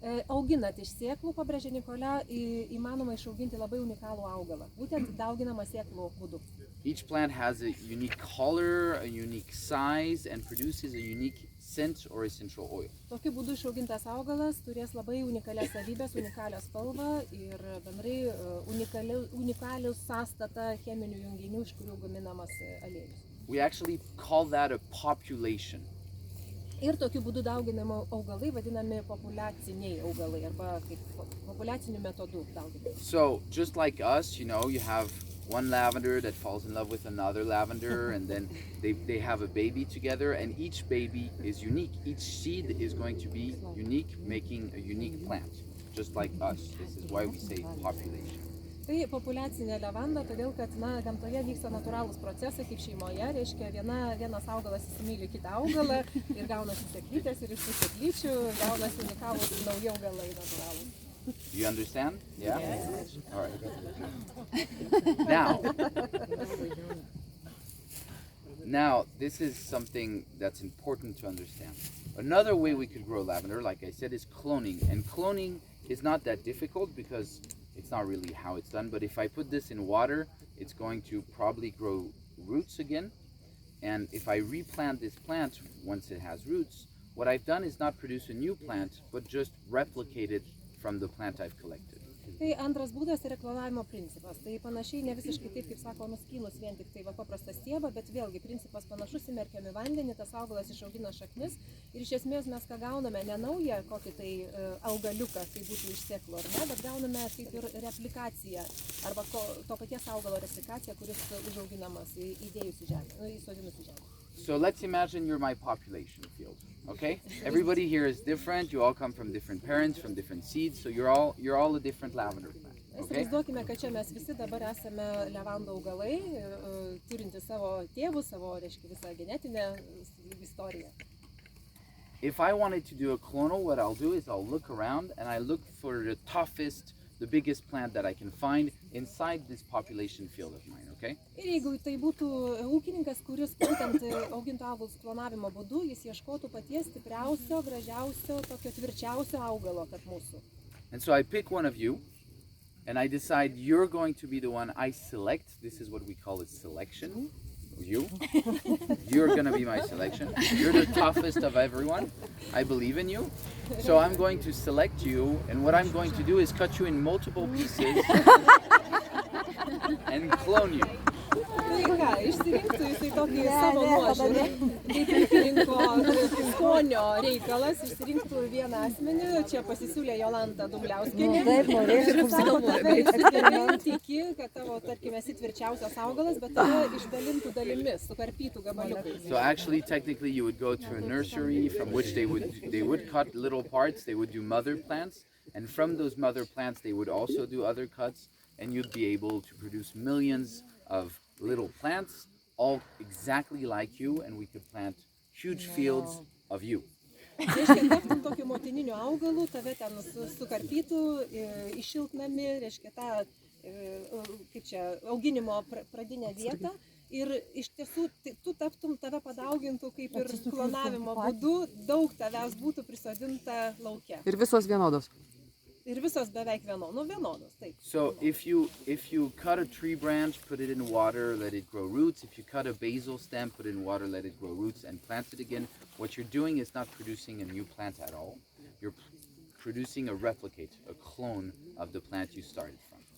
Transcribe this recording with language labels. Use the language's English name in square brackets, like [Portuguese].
[Lithuanian] Auginant iš sėklų, pabrėžė Nikolė, įmanoma išauginti labai unikalų augalą, būtent dauginama sėklų būdu. [English] Each plant has a unique color, a unique size, and produces a unique scent or essential oil. [Lithuanian] Tokiu būdu išaugintas augalas turės labai unikalias savybės, unikalią spalvą ir bendrai unikalių sąstatą cheminių junginių, iš kurių gaminamas aliejus. [English] We actually call that a population. [Lithuanian] Ir tokiu būdu dauginami augalai vadinami populiaciniai augalai arba kaip populiaciniu metodu dauginami. [English] So, just like us, you know, you have one lavender that falls in love with another lavender, and then they have a baby together, and each baby is unique. Each seed is going to be unique, making a unique plant, just like us. This is why we say population. [Lithuanian] Tai populiacinė levanda, todėl kad gamtoje vyksta natūralūs procesai kaip šeimoje, reiškia vienas augalas įsimyli kitą augalą ir gaunasi sėklytės ir iš tų sėklyčių gaunasi unikalūs nauji augalai natūralūs. [English] You understand? Yeah? Yes. All right. Now, this is something that's important to understand. Another way we could grow lavender, like I said, is cloning. And cloning is not that difficult because it's not really how it's done. But if I put this in water, it's going to probably grow roots again. And if I replant this plant once it has roots, what I've done is not produce a new plant, but just replicate it from the plant I've collected. [Lithuanian] Tai antras būdas yra klonavimo principas. Tai panašiai ne visiškai taip, kaip sako, nuskynus vien tik tai paprastą stiebą, bet vėlgi principas panašus, įmerkiam į vandenį, tas augalas išaugina šaknis ir iš esmės mes ką gauname, ne naują kokį tai augaliuką, tai būtų iš sėklų ar ne, bet gauname kaip ir replikaciją arba to paties augalo replikaciją, kuris užauginamas įdėjus į žemę, įsodinus į žemę. [English] So let's imagine you're my population field, okay? Everybody here is different. You all come from different parents, from different seeds, so you're all a different lavender plant, okay? [Lithuanian] Įsivaizduokime, kad čia mes visi dabar esame levandų augalai, turinti savo tėvus, savo, reiškia, visą genetinę istoriją. [English] If I wanted to do a clonal, what I'll do is I'll look around and I look for the toughest, the biggest plant that I can find inside this population field of mine, okay? [Lithuanian] Ir jeigu tai būtų ūkininkas, kuris būtent augintų augalus klonavimo būdu, jis ieškotų paties stipriausio, gražiausio, tokio tvirčiausio augalo, kad mūsų. [English] And so I pick one of you and I decide you're going to be the one I select. This is what we call a selection. You're going to be my selection. You're the toughest of everyone. I believe in you. So I'm going to select you, and what I'm going to do is cut you in multiple pieces and clone you. [Lithuanian] Tai ką, išsirinktų jisai tokį savo nuožiūrį, kaip ūkininko skonio reikalas, išsirinktų vieną asmenį, čia pasisiūlė Jolanta Dumbliauskienė. Ir sako, tave išsidalinti, tiki, kad tavo, tarkim, esi tvirčiausias augalas, bet tave išdalintų dalimis, sukarpytų gabaliukais. [English] So actually, technically, you would go to a nursery from which they would cut little parts, they would do mother plants, and from those mother plants, they would also do other cuts, and you'd be able to produce millions of little plants, all exactly like you, and we could plant huge fields of you. [Lithuanian] Reiškia, taptum tokiu motininiu augalu, tave ten sukarpytų, iššiltnami, reiškia tą, kaip čia, auginimo pradinę vietą. Ir iš tiesų, tu taptum, tave padaugintų kaip ir klonavimo būdu, daug tavęs būtų prisodinta lauke. Ir visos vienodos. Ir visos beveik vienodos, taip. [English] So if you cut a tree branch, put it in water, let it grow roots. If you cut a basil stem, put it in water, let it grow roots, and plant it again. What you're doing is not producing a new plant at all. You're producing a replicate, a clone of the plant you started from.